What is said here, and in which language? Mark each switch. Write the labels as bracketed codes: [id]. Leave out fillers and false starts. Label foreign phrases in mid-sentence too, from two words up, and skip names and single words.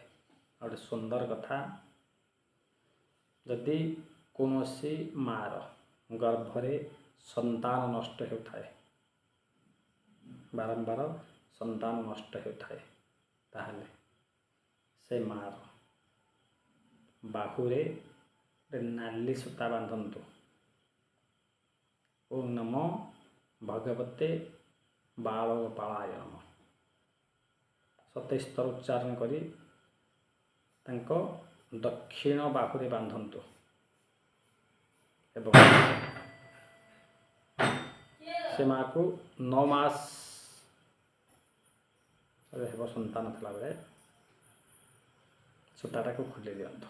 [or] ଗୋଟେ ସୁନ୍ଦର କଥା, ଯଦି କୌଣସି ମା'ର ଗର୍ଭରେ ସନ୍ତାନ ନଷ୍ଟ ହୋ ଥାଏ, ବାରମ୍ବାର ସନ୍ତାନ ନଷ୍ଟ ହୋ ଥାଏ, ତାହାଲେ ସେ ମା'ର ବାହୁରେ ନାଲି ସୂତା ବାନ୍ଧନ୍ତୁ। [sa] ओं नमो भगवते बालगोपालाय नमः [or] 27 ଥର ଉଚ୍ଚାରଣ କରି ତାଙ୍କ ଦକ୍ଷିଣ ବାହୁରେ ବାନ୍ଧନ୍ତୁ ଏବଂ ସେ ମା'କୁ 9 ମାସ ହେବ ସନ୍ତାନ ଥିଲା ବେଳେ ସୂତାଟାକୁ ଖୋଲି ଦିଅନ୍ତୁ।